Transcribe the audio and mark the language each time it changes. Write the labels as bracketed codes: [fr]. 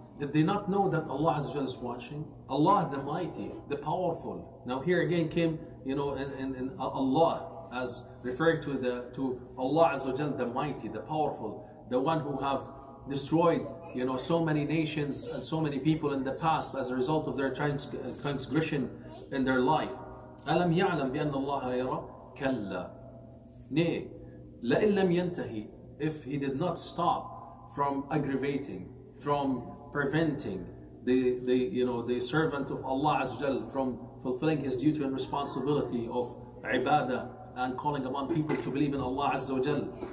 [en] Did they not know that Allah Azza wa Jalla is watching? Allah the Mighty, the Powerful. Now here again came, in Allah, as referring to Allah Azza wa Jal, the mighty, the powerful, the one who have destroyed, you know, so many nations and so many people in the past as a result of their transgression in their life. [ar] ألم يعلم بأن الله يرى؟ كلا. [en] Nay, [ar] لئن لم ينتهي, [en] if he did not stop from aggravating, from preventing the servant of Allah Azza wa Jal from fulfilling his duty and responsibility of ibadah and calling upon people to believe in Allah Azza wa Jal.